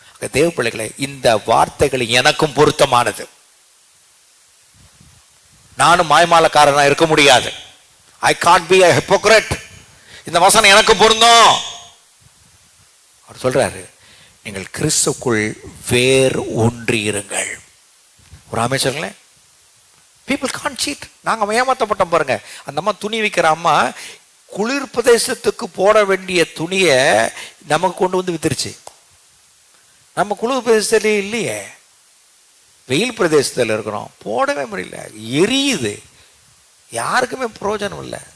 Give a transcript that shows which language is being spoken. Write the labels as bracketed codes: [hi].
[ta] தேவ பிள்ளைகளை, இந்த வார்த்தைகள் எனக்கும் பொருத்தமானது. நானும் மாய்மாலக்காரனா இருக்க முடியாது. [en] I can't be a hypocrite. [ta] இந்த வசனம் எனக்கு பொருந்தும். அவர் சொல்றாரு, நீங்கள் கிறிஸ்துக்குள் வேர் ஒன்றி இருங்கள். ஒரு அமைச்சர்களே, [en] people can't cheat. [ta] நாங்க ஏமாத்தப்பட்டோம் பாருங்க. அந்த அம்மா துணி விற்கிற அம்மா குளிர் பிரதேசத்துக்கு போட வேண்டிய துணியை நமக்கு கொண்டு வந்து வித்துருச்சு. நம்ம குளிர் பிரதேசத்திலே இல்லையே, வெயில் பிரதேசத்தில் இருக்கிறோம், போடவே முடியல, எரியுது, யாருக்குமே பிரயோஜனம் இல்லை.